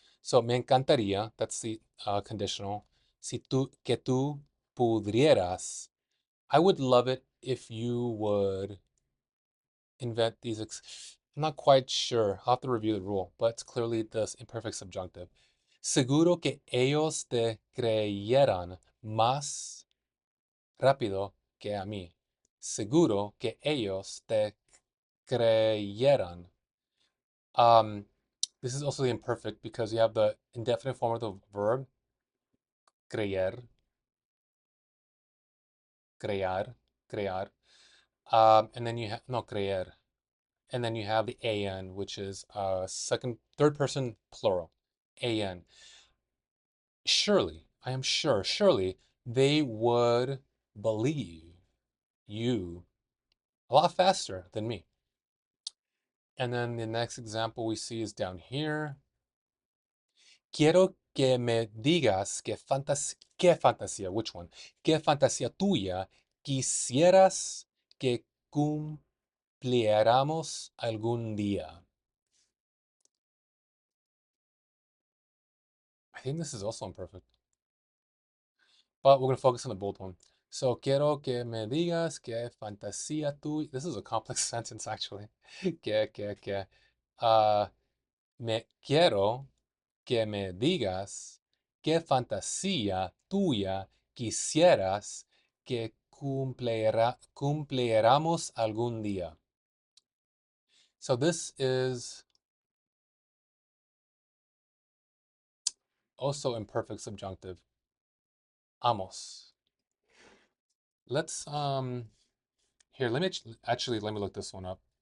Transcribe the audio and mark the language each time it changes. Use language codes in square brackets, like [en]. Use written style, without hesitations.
[es] So me encantaría. [en] That's the conditional. [es] Si tú que tú pudieras. [en] I would love it if you would invent these. I'm not quite sure. I'll have to review the rule, but it's clearly this imperfect subjunctive. [es] Seguro que ellos te creyeran más rápido que a mí. Seguro que ellos te creyeran. [en] Um, this is also the imperfect because you have the indefinite form of the verb, creer, crear, crear. And then you have, no, creer. And then you have the an, which is third person plural, an. Surely, I am sure, surely they would believe you a lot faster than me. And then the next example we see is down here. [es] Quiero que me digas qué fantasía, [en] which one? [es] ¿Qué fantasía tuya quisieras que cumpliéramos algún día? [en] I think this is also imperfect, but we're gonna focus on the bold one. [es] So quiero que me digas que fantasía tú. [en] This is a complex sentence actually. [es] Que. Uh, me quiero que me digas qué fantasía tuya quisieras que cumpliéramos algún día. [en] So this is also imperfect subjunctive. Amos. Let's here, let me actually let me look this one up.